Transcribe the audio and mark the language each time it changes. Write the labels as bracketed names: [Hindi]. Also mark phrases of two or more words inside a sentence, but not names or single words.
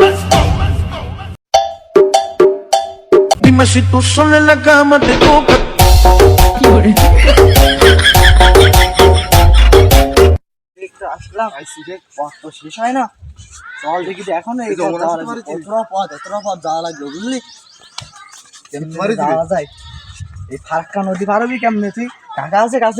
[Spanish] Dime si tú solo en la cama te toca. [Bangla] একটু আসলাম পথ তো শেষ হয় না, চল দেখি যে এখন এই পথ যাওয়া লাগবে। এতটা পথ যাওয়া লাগবে বুঝলি, কেমনে যাওয়া যায়। এই ফারাক্কা নদী পারবি কেমনে তুই? টাকা আছে কাছে?